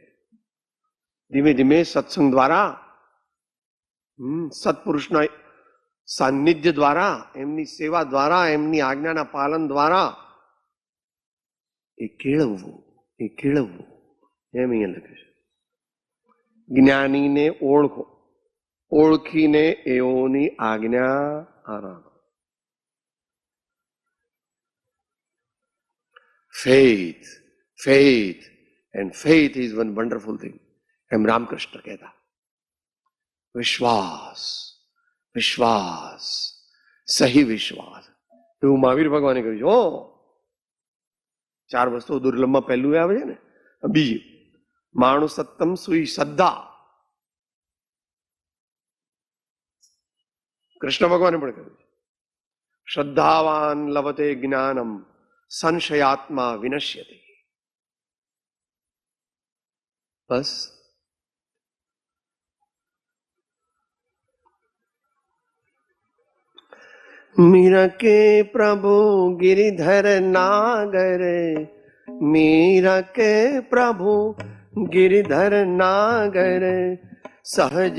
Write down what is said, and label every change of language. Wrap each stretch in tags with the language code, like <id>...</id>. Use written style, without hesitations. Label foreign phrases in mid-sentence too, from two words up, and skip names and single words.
<gu>ધીમે ધીમે સત્સંગ દ્વારા, સત્પુરુષના સાનિધ્ય દ્વારા, એમની સેવા દ્વારા, એમની આજ્ઞાના પાલન દ્વારા એ કેળવવું, એમ અહીંયા લખે છે. જ્ઞાનીને ઓળખો, ઓળખીને એઓની આજ્ઞા આરાધો.</gu> <en>faith and faith is one wonderful thing.</en> <gu>એમ રામકૃષ્ણ કહેતા. વિશ્વાસ, સહી વિશ્વાસ, એવું મહાવીર ભગવાને કહ્યું છે. 4 વસ્તુઓ દુર્લભમાં પહેલું આવે છે ને. બીજી માણું સત્તમ સુઈ શ્રદ્ધા. કૃષ્ણ ભગવાને પણ કહ્યું છે</gu> <sa>श्रद्धावान लवते ज्ञानम संशयात्मा विनश्यते.</sa> <hi>બસ मीरा के प्रभु गिरिधर नागर, मीरा के प्रभु गिरिधर नागर, सहज</hi>